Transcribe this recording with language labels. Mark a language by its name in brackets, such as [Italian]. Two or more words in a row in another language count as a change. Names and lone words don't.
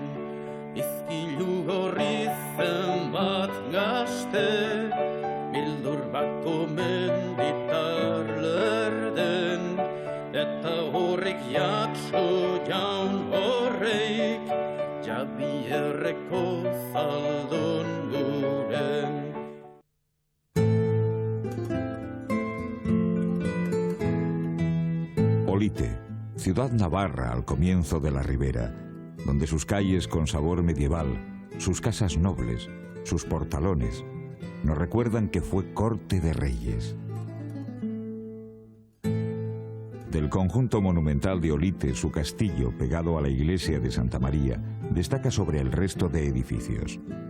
[Basque] Izkilu gorri zenbat gazte, bildur bako menditar lerden, eta horrek jatso jaun horreik, Jabierreko zaldun guren. [Spanish] Olite, ciudad navarra al comienzo de la ribera, donde sus calles con sabor medieval, sus casas nobles, sus portalones, nos recuerdan que fue corte de reyes. Del conjunto monumental de Olite, su castillo, pegado a la iglesia de Santa María, destaca sobre el resto de edificios.